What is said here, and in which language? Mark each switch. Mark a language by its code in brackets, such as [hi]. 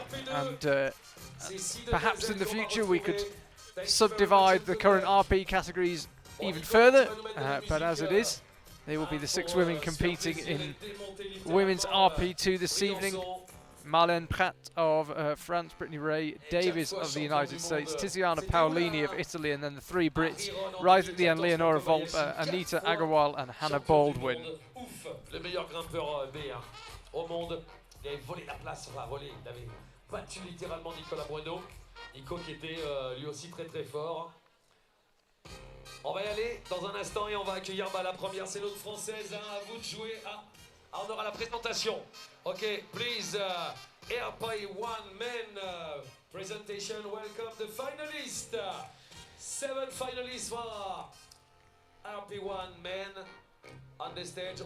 [en] And perhaps in the future we could subdivide the current RP categories even further, but as it is, they will be the 6 women competing in women's RP2 this evening. Marlène Prat of France, Brittany Ray Davies of the United States, Tiziana Paolini of Italy, and then the 3 Brits, right at the end, Leonora Volpe, Anita Agarwal and Hannah Baldwin. [fr] Le meilleur grimpeur B au monde. Il avait volé la place, enfin volé, il avait battu littéralement Nicolas Bueno. Nico qui était lui aussi très très fort. On va y aller dans un instant et on va accueillir la première, c'est l'autre française, hein, à vous de jouer. Ah, on aura la présentation. [en] Ok, please, RP1 men presentation, welcome the finalists. 7 finalists for RP1 men on the stage.